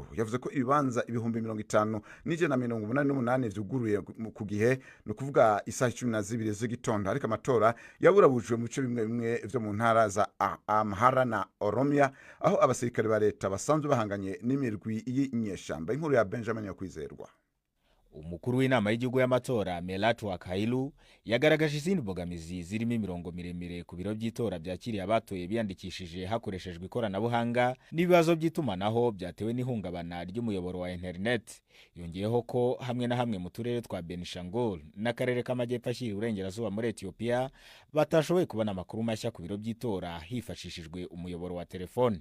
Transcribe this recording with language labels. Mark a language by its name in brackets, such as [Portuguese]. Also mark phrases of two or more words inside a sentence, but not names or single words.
[Rundi] Yavuze ko ibibanza 50,188 vyuguruye ku gihe no kuvuga isaha 12 z'igitondo ariko amatora yaburabujwe mu bice bimwe bimwe vyo mu ntara za Amhara na Oromia aho abasirikare ba leta basanzwe bahanganye imirwi y'inyeshamba. Inkuru ya Benjamin Yakwizerwa. [Kinyarwanda] Umukuru w'inama y'igihugu y'amatora Melateweke Hailu yagaragaje izindi mbogamizi zirimo imirongo miremire ku biro by'itora byakiriye abatoye biyandikishije hakoreshejwe ikoranabuhanga n'ibibazo by'itumanaho byatewe n'ihungabana ry'umuyoboro wa internet. Yongeyeho ko hamwe na hamwe mu turere twa Benishangul n'akarere k'amajyepfo ashyira uburengerazuba muri Ethiopia batashoboye kubona amakuru mashya ku biro by'itora hifashishijwe umuyoboro wa telefone.